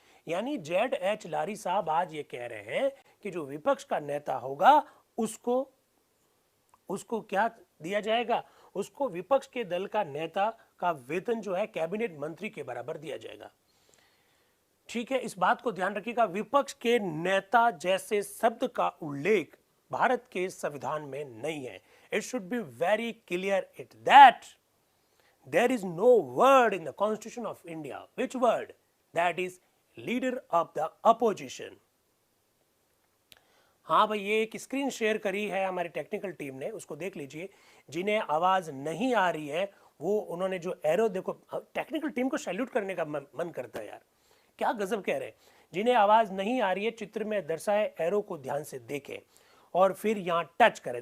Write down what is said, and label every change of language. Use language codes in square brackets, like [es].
[hi] यानी ZH लारी साहब आज ये कह रहे हैं कि जो विपक्ष का नेता होगा उसको क्या दिया जाएगा? उसको विपक्ष के दल का नेता का वेतन जो है कैबिनेट मंत्री के बराबर दिया जाएगा। ठीक है, इस बात को ध्यान रखिएगा, विपक्ष के नेता जैसे शब्द का उल्लेख भारत के संविधान में नहीं है। [en] It should be very clear that there is no word in the Constitution of India. Which word? That is leader of the opposition. [hi] हाँ भाई, ये एक स्क्रीन शेयर करी है हमारी टेक्निकल टीम ने, उसको देख लीजिए। जिन्हें आवाज नहीं आ रही है वो उन्होंने जो एरो, देखो टेक्निकल टीम को सैल्यूट करने का मन करता है यार, क्या गजब कह रहे हैं। जिन्हें आवाज नहीं आ रही है, चित्र में दर्शाए एरो को ध्यान से देखें और फिर यहाँ टच करें।